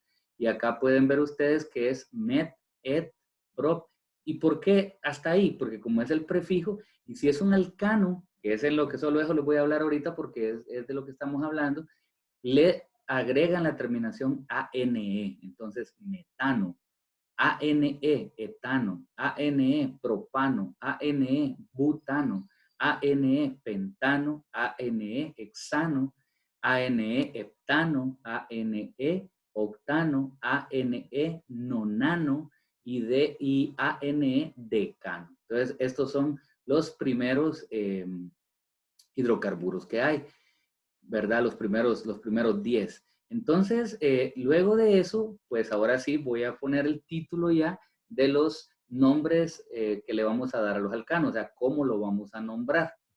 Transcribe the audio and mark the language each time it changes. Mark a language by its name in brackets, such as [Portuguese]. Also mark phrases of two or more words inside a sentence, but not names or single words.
[Spanish] Y acá pueden ver ustedes que es met, et, prop. ¿Y por qué hasta ahí? Porque como es el prefijo, y si es un alcano, que es en lo que solo eso les voy a hablar ahorita porque es de lo que estamos hablando, le agregan la terminación ANE. Entonces, metano, ANE, etano, ANE, propano, ANE, butano, ANE, pentano, ANE, hexano, ANE, heptano, ANE, octano, ANE, nonano y ANE, decano. Entonces, estos son los primeros hidrocarburos que hay, ¿verdad? Los primeros 10. Entonces, luego de eso, pues ahora sí voy a poner el título ya de los nombres que le vamos a dar a los alcanos, o sea, cómo lo vamos a nombrar.